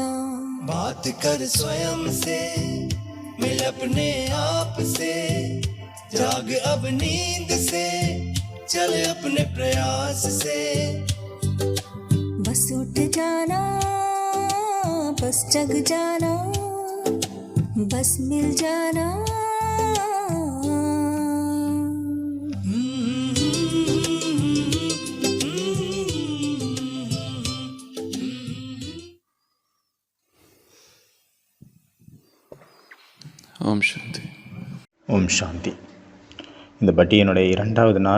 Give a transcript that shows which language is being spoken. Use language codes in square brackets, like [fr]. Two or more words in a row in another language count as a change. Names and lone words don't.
[hi] बात कर स्वयं से, मिल अपने आप से, जाग अब नींद से, चल अपने प्रयास से। बस उठ जाना, बस जग जाना, बस मिल जाना। [ta] ஓம் சாந்தி. ஓம் சாந்தி. இந்த பட்டியனுடைய 2வது நாள்.